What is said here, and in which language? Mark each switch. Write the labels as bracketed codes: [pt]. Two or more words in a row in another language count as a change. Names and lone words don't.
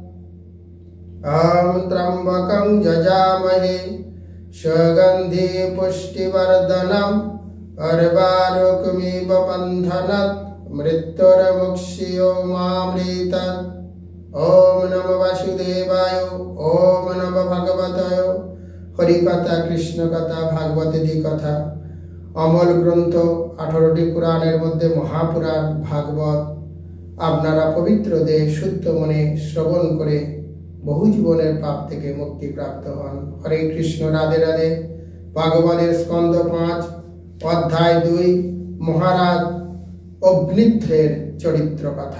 [sa] ॐ त्र्यम्बकं यजामहे सुगन्धि पुष्टिवर्धनम् अर्वारुकमिव बन्धनात् मृत्युर्मुक्षीयमामृतात्। ओम नमो वासुदेवाय। ओम नमो भगवते हरिकथा कृष्ण कथा भागवती कथा अमल ग्रंथ [bn] 18টি पुराणের মধ্যে মহাপুরাণ ভাগবত আপনারা পবিত্র দেহ শুদ্ধ মনে শ্রবণ করে বহু জীবনের পাপ থেকে মুক্তি প্রাপ্ত হন। হরে কৃষ্ণ। রাধে রাধে। ভাগবতের স্কন্ধ 5 অধ্যায় 2 মহারাজ অগ্নিধ্রের চরিত্র কথা।